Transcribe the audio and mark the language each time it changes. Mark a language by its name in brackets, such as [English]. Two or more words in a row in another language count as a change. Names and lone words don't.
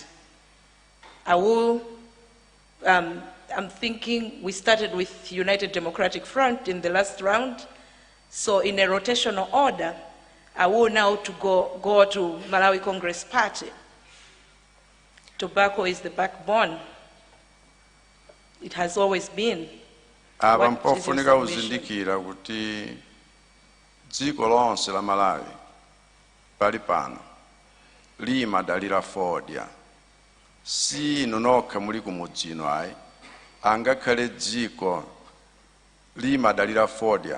[English] I'm thinking we started with United Democratic Front in the last round, so in a rotational order, I will now go to Malawi Congress Party. Tobacco is the backbone. It has always been. [Nyanja] Mpofunika uzindikira kuti dziko lonse la Malawi pali pano limadalira fodya si nonokha muli kumudzi ino ayi, angakhale dziko limadalira fodya.